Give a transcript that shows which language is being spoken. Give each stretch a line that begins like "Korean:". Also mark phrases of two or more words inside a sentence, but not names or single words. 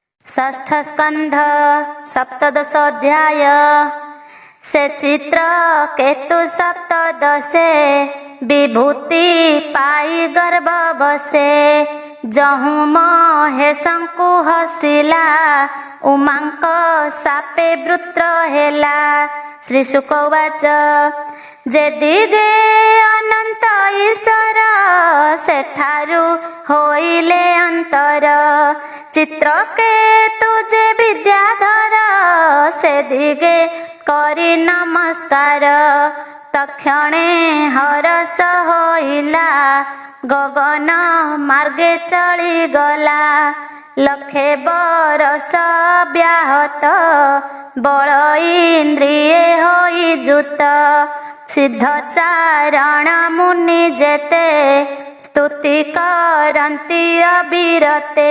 Odia: ଷଷ୍ଠ ସ୍କନ୍ଧ ସପ୍ତଦଶ ଅଧ୍ୟାୟ। ସେ ଚିତ୍ର କେତୁ ସପ୍ତଦଶେ ବିଭୂତି ପାଇ ଗର୍ଭ ବସେ। ଜହୁ ମହେ ଶଙ୍କୁ ହସିଲା ଉମାଙ୍କ ସାପେ ବୃତ୍ର ହେଲା।
Sanskrit: श्री शुक उवाच
Odia: ଯେ ଦିଗେ ଅନନ୍ତ ଈଶ୍ୱର ସେଠାରୁ ହୋଇଲେ ଅନ୍ତର। ଚିତ୍ର କେ ତୁଝେ ବିଦ୍ୟାଧର ସେ ଦିଗେ କରି ନମସ୍କାର। ତକ୍ଷଣେ ହରସ ହୋଇଲା ଗଗନ ମାର୍ଗେ ଚଳି ଗଲା। ଲଖେ ବରଷ ବ୍ୟାହତ ବଳ ଇନ୍ଦ୍ରିୟ ହୋଇ ଯୁତ। ସିଦ୍ଧ ଚାରଣ ମୁନି ଯେତେ ସ୍ତୁତି କରନ୍ତି ଅବିରତେ।